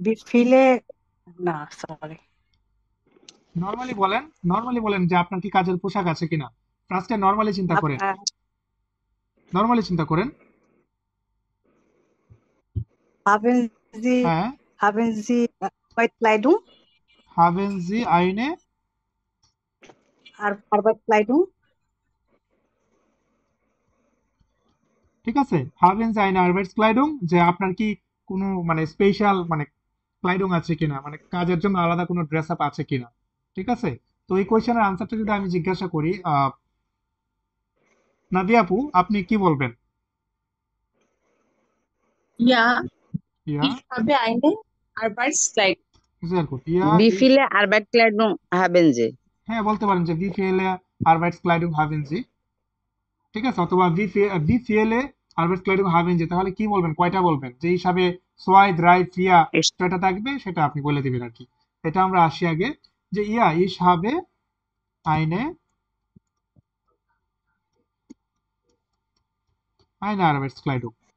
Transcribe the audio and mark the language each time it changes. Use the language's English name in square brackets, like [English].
[Bangla] ফিলে না, sorry, normally বলেন, normally বলেন যে আপনার কি কাজের পোশাক আছে কিনা। ফার্স্টে নর্মালি চিন্তা করেন, নর্মালি চিন্তা করেন। [German] haben Sie [Bangla] হ্যাঁ, [German] haben Sie Arbeitskleidung? হাভেন জি আইনে, Arbeitskleidung? [Bangla] ঠিক আছে, [German] হাভেন জি আইনে আরবাইটস্ক্লাইডুম, [Bangla] যে আপনার কি কোনো মানে স্পেশাল মানে ক্লাইডুম আছে কিনা, মানে কাজের জন্য আলাদা কোনো ড্রেস আপ আছে কিনা, ঠিক আছে? তো এই কোয়েশ্চেনের আনসারটা যদি আমি জিজ্ঞাসা করি, নাদিয়া আপু আপনি কি বলবেন? [German] Ja, ইয়া, ich habe eine Arbeitskleidung. sehr gut. ইয়া, Wie viele Arbeitskleidung haben Sie? [Bangla] হ্যাঁ বলতে পারেন যে [German] ভি ফিএলএ আরবাইটস্ক্লাইডুম হাভেন জি, [Bangla] ঠিক আছে? অথবা [German] ভি ফিএলএ আরবাইটস্ক্লাইডুম হাভেন জি, [Bangla] তাহলে কি বলবেন, কয়টা বলবেন? যে হিসাবে [German] সোয়াই দ্রাই ফিয়া Ich, [Bangla] যেটা থাকবে সেটা আপনি বলে দিবেন আর কি। এটা আমরা আসি আগে, যে [German] ইয়া ইস হবে আইনে, আইনে আরবাইটস্ক্লাইডুম।